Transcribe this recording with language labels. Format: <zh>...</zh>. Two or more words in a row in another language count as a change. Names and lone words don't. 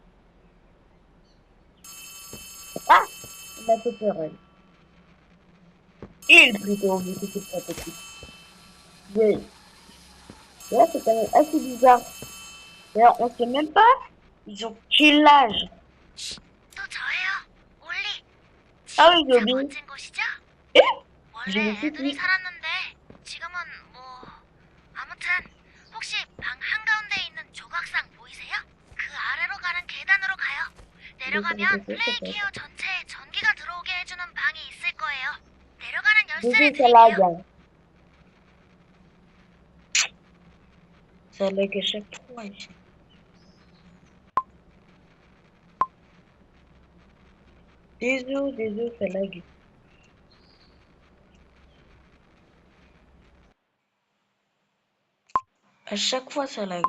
<fr>Ah, il m'a fait peur. Il plutôt, vu que c'est pas petit. Mais là, c'est quand même assez bizarre. D'ailleurs, on sait même pas, ils ont quel âge.</fr> <ko>또 저예요, 올리.</ko> <fr>Ah oui,</fr> <ko>진짜 Gobi. 멋진 곳이죠?</ko> <fr>Eh, je me</fr> <ko>원래</ko> <fr>suis</fr> <ko>애들이</ko> <fr>dit.</fr> <ko>살았는데 지금은 뭐 아무튼 혹시 방 한가운데 있는 조각상 보이세요? 그 아래로 가는 계단으로 가요. 내려가면 플레이 케어 전체에 전기가 들어오게 해주는 방이 있을 거예요. 내려가는 열쇠를</ko> <fr>Ça lag.</fr> <ko>드릴게요.</ko> <fr>Ça lag à chaque fois ici. Désolé, ça lag. À chaque fois, ça lag.</fr>